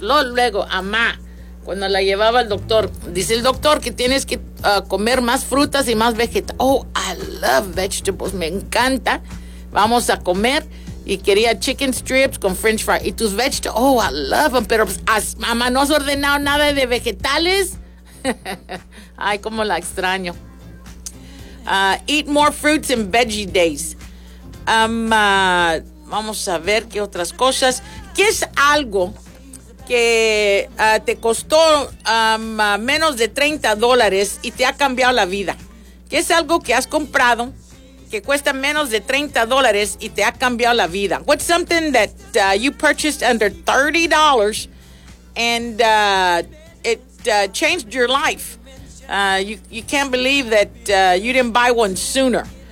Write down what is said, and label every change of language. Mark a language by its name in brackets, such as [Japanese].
[Spanish] Luego, mamá, cuando la llevaba al doctor, dice el doctor que tienes que comer más frutas y más vegetales. [English] Oh, I love vegetables, [Spanish] me encanta. Vamos a comer, y quería [English] chicken strips [Spanish] con french fries. Y tus vegetables, [English] oh, I love them, [Spanish] pero mamá, ¿no has ordenado nada de vegetales? Ay, cómo la extraño. [English] Eat more fruits and veggie days. [Spanish] Vamos a ver qué otras cosas. ¿Qué es algo que te costó menos de $30 y te ha cambiado la vida? ¿Qué es algo que has comprado que cuesta menos de $30 y te ha cambiado la vida? [English] What's something that you purchased under $30 and it changed your life? You can't believe that you didn't buy one sooner.